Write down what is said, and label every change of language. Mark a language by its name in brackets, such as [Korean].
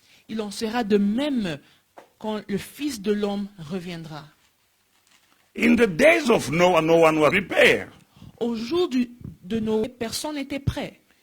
[French] il en sera de même quand le Fils de l'homme reviendra. [English] In the days of Noah, no one was prepared. [French] Au jour de Noé, personne n'était prêt.